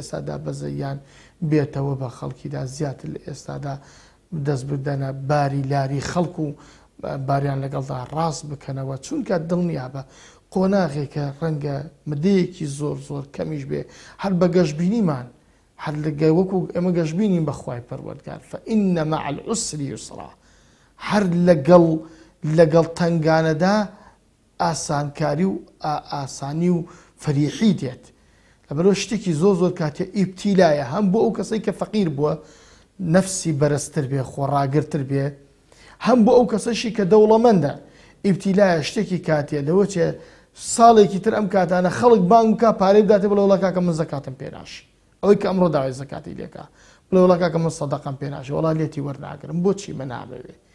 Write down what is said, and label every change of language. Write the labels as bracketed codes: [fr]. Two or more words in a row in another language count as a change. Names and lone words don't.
[ckb] ئێستادا بەزەیان بێتەوە بە خەڵکیدا زیاتر لە ئێستادا دەست بدەنە باری لاری خەڵکو و باریان لەگەڵدا ڕاست بکەنەوە چونکە دڵنیا بە قۆناغێکە ڕەنگە مدەیەکی زۆر کەمیش بێ هەر بە گەشتبینیمان هەر وەکو ئێمە گەشتبینین بەخوای پەروەردگار [ar] فإن مع العسر يسرا [ckb] هەر لەگەڵ تەنگانەدا ئاسانکاری و ئاسانی و فەریحی دێت لەبەرەوە شتێکی زۆر کاتێ ئیبتیلایە هەم بۆ ئەو کەسەی کە فەقیر بووە نەفسی بەرزتر بێ خۆڕاگرتر بێ هەم بۆ ئەو کەسەشی کە دەوڵەمەندە ئیبتیلایە شتێکی کاتێ لەوە چێ ساڵێکی تر ئەم کاتانە خەڵک بانگ بکە پارەی بداتێ بڵێ وڵا کاکە من زەکاتم پێناشی ئەوەی کە ئەمڕۆ داوای زەکاتی لێکا بڵێ وڵا کاکە من سەدەقەم پێناشی وڵا لێتی وەرناگرم بۆچی من نابەوێ